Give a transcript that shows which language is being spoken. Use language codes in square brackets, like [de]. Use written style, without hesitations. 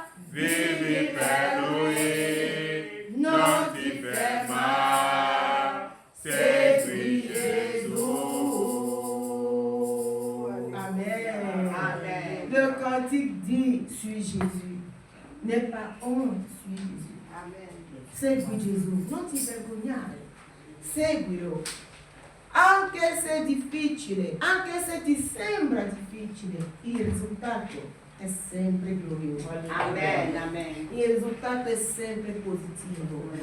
[it] vivi per Lui, non ti fermare, segui Gesù. Amen. [fr] Le cantique dit suis Jésus. N'aie pas honte, suis Jésus. Amen. [it] Segui Gesù, non ti vergognare, seguilo. Anche se è difficile, anche se ti sembra difficile, il risultato è sempre glorioso. Amen, amen. Il risultato è sempre positivo, il